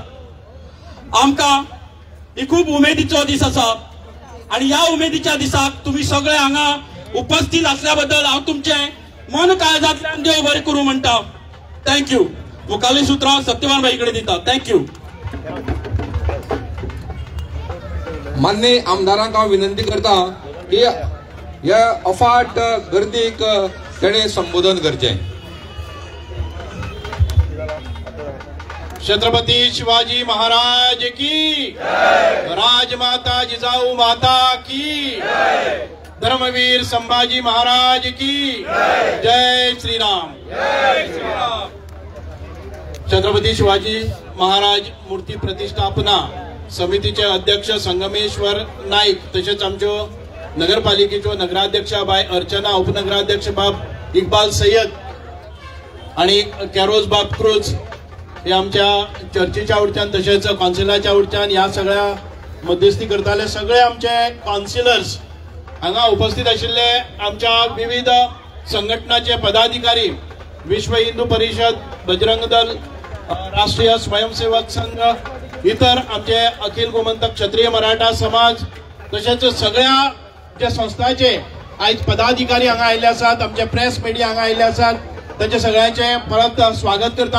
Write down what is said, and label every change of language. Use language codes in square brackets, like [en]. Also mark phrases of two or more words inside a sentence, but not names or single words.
[kok] आमकां ही खूब उमेदीचो दीस आसा आणि ह्या उमेदीच्या दिसाक तुम्ही सगळे हांगा उपस्थित असल्या बद्दल हांव तुमचे मन काळजांतल्यान देव बरें करूं म्हणटा. थँक्यू. मुखाल्ली सुत्रां सत्यवान बाई कडेन दिता. थँक्यू. मान्य आमदारांक हांव विनंती करता की ह्या अफाट गर्दीक तेणें संबोधन करचें. छत्रपती शिवाजी महाराज की, राजमाता जिजाऊ माता की, धर्मवीर संभाजी महाराज की जय श्रीराम. छत्रपती शिवाजी महाराज मूर्ती प्रतिष्ठापना समितीचे अध्यक्ष संगमेश्वर नाईक, तसेच आमच्यो नगरपालिकेच्यो नगराध्यक्ष बाय अर्चना, उपनगराध्यक्ष बाब इकबाल सय्यद आणि कॅरोज बाब क्रूज हे आमच्या चर्चीच्या उडच्यान तसेच कौन्सिलाच्या उडच्यान ह्या सगळ्या मध्यस्थी करताले सगळे आमचे काउन्सिलर्स हांगा उपस्थित आशिल्ले, आमच्या विविध संघटनाचे पदाधिकारी, विश्व हिंदू परिषद, बजरंग दल, राष्ट्रीय स्वयंसेवक संघ, इतर आमचे अखिल गोमंतक क्षत्रिय मराठा समाज, तसेच सगळ्या ज्या संस्थांचे आयज पदाधिकारी हांगा आयिल्ले आसात, आमचे प्रेस मिडिया हांगा आयिल्ले आसात, तांचे सगळ्यांचे परत स्वागत करता.